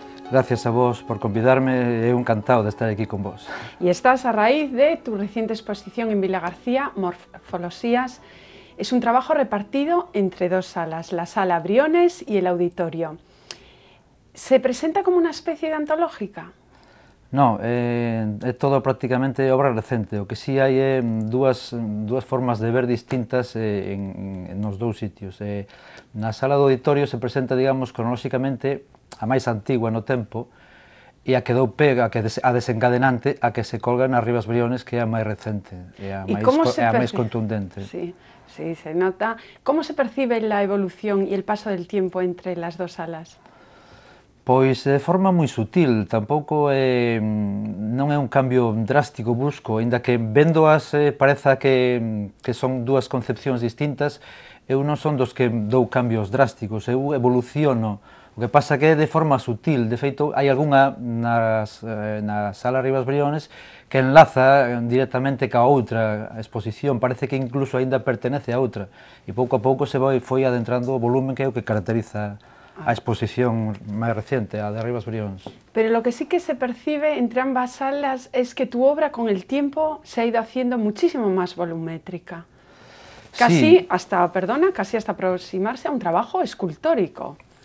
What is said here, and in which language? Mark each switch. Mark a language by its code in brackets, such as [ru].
[gl] Gracias a vos por convidarme, eu encantado de estar aquí con vos. [es] Y estás a raíz de tu reciente exposición en Vilagarcía, Morfolosías. Es un trabajo repartido entre dos salas, la Sala Briones y el Auditorio. ¿Se presenta como una especie de antológica? [gl] No, é todo prácticamente obra recente. O que sí hai é dúas formas de ver distintas nos dous sitios. Na sala do auditorio se presenta, digamos, cronolóxicamente a máis antigua no tempo e a que dou pega, a desencadenante, a que se colga nas Rivas Briones, que é a máis recente, é a máis contundente. Sí, sí, se nota. [es] ¿Cómo se percibe la evolución y el paso del tiempo entre las dos salas? [gl] Pois de forma moi sutil, tampouco non é un cambio drástico brusco, aínda que véndoas pareza que son dúas concepcións distintas, eu non son dos que dou cambios drásticos, eu evoluciono. O que pasa que é de forma sutil, de feito hai algunha na Sala Rivas Briones que enlaza directamente ca outra exposición, parece que incluso aínda pertenece a outra, e pouco a pouco se foi adentrando o volumen que é o que caracteriza a exposición máis reciente, a de Rivas Briones. [es] Pero lo que sí que se percibe entre ambas salas es que tu obra con el tiempo se ha ido haciendo muchísimo más volumétrica. Casi hasta aproximarse a un trabajo escultórico.